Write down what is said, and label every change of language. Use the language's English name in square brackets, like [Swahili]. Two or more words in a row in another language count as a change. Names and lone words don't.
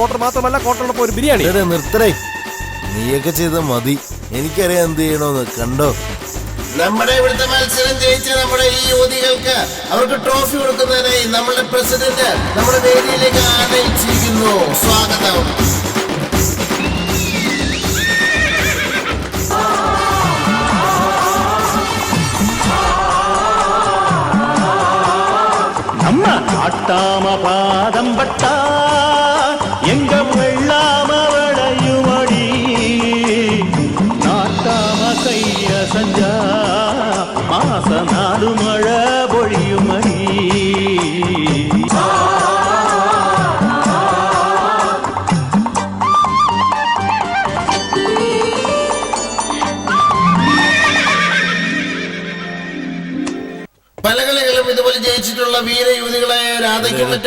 [Malayalam] ക്വാർട്ടർ മാത്രമല്ല, ക്വാർട്ടറിനൊപ്പം ഒരു ബിരിയാണി. നിർത്തരേ, നീയൊക്കെ ചെയ്ത മതി. എനിക്കറിയാം എന്ത് ചെയ്യണമെന്ന്. കണ്ടോ, നമ്മുടെ ഇവിടുത്തെ മത്സരം ജയിച്ച നമ്മുടെ ഈ യുവതികൾക്ക് അവർക്ക് ട്രോഫി കൊടുക്കുന്നതിനായി നമ്മുടെ പ്രസിഡന്റ് നമ്മുടെ വേദിയിലേക്ക് ആനയിച്ചിരിക്കുന്നു. സ്വാഗതം. [Tamil] நாட்டாம பாதம் பட்டா எங்க வெள்ளாம விளையுமடி, நாட்டாம கைய சஞ்சா மாச 4 மழை பொழியுமடி. [Malayalam] പല കളികളും ഇതുപോലെ ജയിച്ചിട്ടുള്ള വീരയുവതികളായ രാധയ്ക്കും മറ്റും.